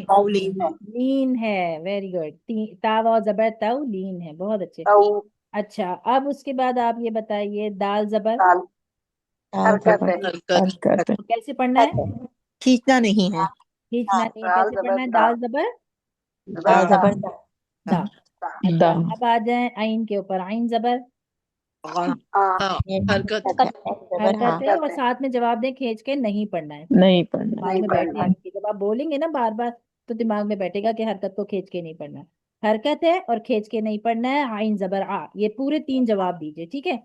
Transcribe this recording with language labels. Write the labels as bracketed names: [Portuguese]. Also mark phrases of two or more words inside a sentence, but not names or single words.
[Urdu] ماؤلین ہے۔ لین ہے، [English] very good, [Urdu] تا واو زبر تو لین ہے، بہت اچھے۔ تاؤ اچھا اب اس کے بعد آپ یہ بتائیے دال زبر دال دال حرکت زبر ہے۔ حرکت حرکت ہے۔ کیسے پڑھنا ہے؟ کھینچنا نہیں ہے۔ کھینچنا نہیں ہے، دال کیسے زبر پڑھنا ہے؟ دا دال زبر دال دا زبر دا۔ دا۔ اچھا اب آ جائیں عین کے اوپر، عین زبر غا، ہاں ہاں حرکت زبر ہاں، حرکت ہے، اور ساتھ میں جواب دیں کھینچ کے نہیں پڑھنا ہے، نہیں پڑھنا۔ دماغ نہیں میں پڑھنا۔ بیٹھنے کی، جب آپ بولیں گے نا بار بار تو دماغ میں بیٹھے گا کہ حرکت کو کھینچ کے نہیں پڑھنا ہے، حرکت ہے اور کھینچ کے نہیں پڑھنا ہے، عین زبر آ، یہ پورے 3 جواب دیجئے، ٹھیک ہے؟